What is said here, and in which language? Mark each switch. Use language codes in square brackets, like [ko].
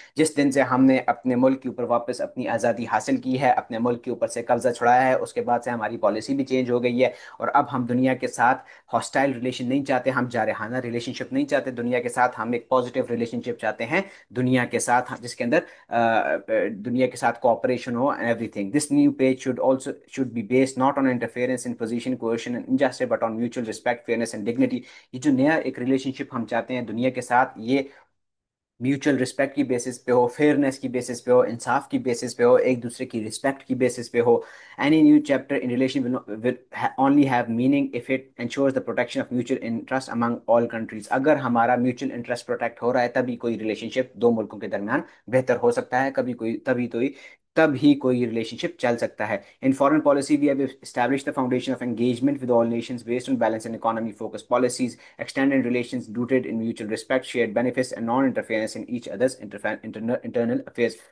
[ur] جس دن سے ہم نے اپنے ملک کے اوپر واپس اپنی آزادی حاصل کی ہے، اپنے ملک کے اوپر سے قبضہ چھڑایا ہے، اس کے بعد سے ہماری پالیسی بھی چینج ہو گئی ہے، اور اب ہم دنیا کے ساتھ ہاسٹائل ریلیشن نہیں چاہتے، ہم جارحانہ ریلیشن شپ نہیں چاہتے دنیا کے ساتھ، ہم ایک پازیٹیو ریلیشن شپ چاہتے ہیں دنیا کے ساتھ، جس کے اندر دنیا کے ساتھ cooperation ہو [en] And everything. This new page should be based not on interference in position, coercion and injustice but on mutual respect, fairness and dignity. [ur] یہ جو نیا ایک ریلیشن شپ ہم چاہتے ہیں دنیا کے ساتھ، یہ میوچل رسپیکٹ کی بیسس پہ ہو، فیئرنیس کی بیسس پہ ہو، انصاف کی بیسس پہ ہو، ایک دوسرے کی رسپیکٹ کی بیسس پہ ہو. [en] Any new chapter in relation will only have meaning if it ensures the protection of mutual interest among all countries. [ur] اگر ہمارا میوچل انٹرسٹ پروٹیکٹ ہو رہا ہے تبھی کوئی ریلیشن شپ دو ملکوں کے درمیان بہتر ہو سکتا ہے، تب ہی کوئی ریلیشن شپ چل سکتا ہے. [en] In foreign policy, we have established the foundation of engagement with all nations based on balance and economy focused policies, extended relations rooted in mutual respect, shared benefits, and non-interference in each other's internal affairs.